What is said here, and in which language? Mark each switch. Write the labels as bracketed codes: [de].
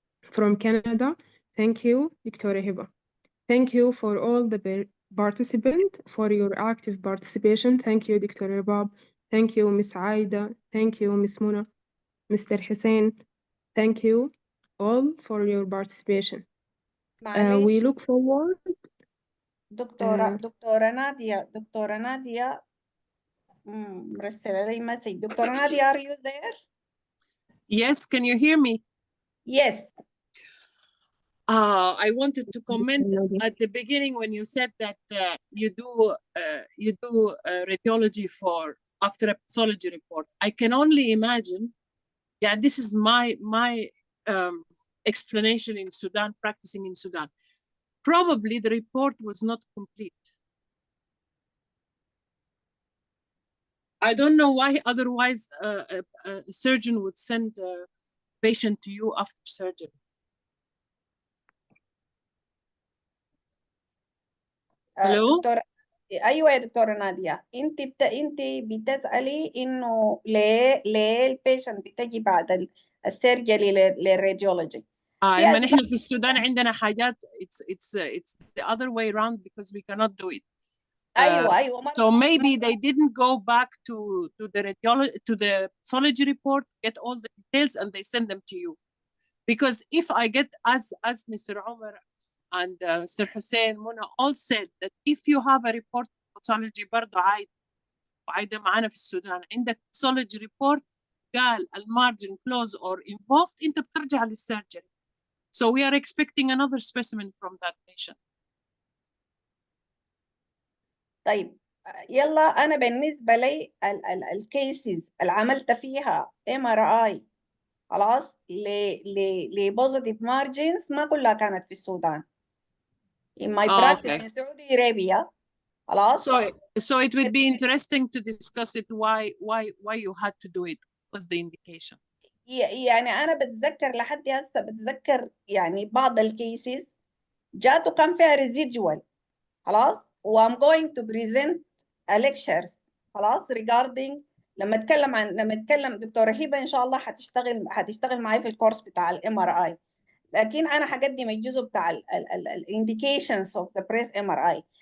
[en] From Canada, thank you, Dr. Hiba. Thank you for all the participants for your active participation. Thank you, Dr. Rabab. Thank you, Ms. Aida. Thank you, Ms. Muna. Mr. Hussein. Thank you all for your participation. We look forward. [ar] دكتورة نادية مرسلة لي مسج. [en] دكتورة Nadia, are you there? Yes, can you hear me? Yes. I wanted to comment at the beginning when you said that you do radiology for after a pathology report. I can only imagine. Yeah, this is my explanation in Sudan, practicing in Sudan. Probably the report was not complete. I don't know why. Otherwise, a surgeon would send a patient to you after surgery. [ar] دكتورة ايوه يا دكتورة نادية، انت بتسألي انه ليه البيشنت بتجي بعد السيرجري للراديولوجي. ما نحن في السودان عندنا حاجات [en] it's the other way around because we cannot do it. [ar] ايوه [en] so maybe they didn't go back to the radiology, to the pathology report, get all the details and they send them to you. Because if I get, as Mr. Omar and Mr. Hussein, Muna all said that if you have a report pathology [ar] برضو عايدة معانا في السودان عندك pathology report قال المارجن close or involved انت بترجع للسيرجري. [en] So we are expecting another specimen from that patient. [ar] طيب يلا أنا بالنسبة لي الكيسز اللي عملت فيها MRI خلاص لبوزيتيف مارجنز ما كلها كانت في السودان. [en] In my practice in Saudi Arabia. [ar] خلاص. [en] So it would be interesting to discuss it. Why you had to do it? What's the indication? [ar] يعني أنا بتذكر لحد هسه بتذكر يعني بعض الكيسز جاتوا كان فيها residual خلاص و [en] I'm going to present [ar] lectures خلاص regarding لما اتكلم دكتورة هبة ان شاء الله هتشتغل معي في الكورس بتاع الام ار اي، لكن انا هقدم الجزء بتاع الانديكيشنز اوف ذا بريس ام ار اي.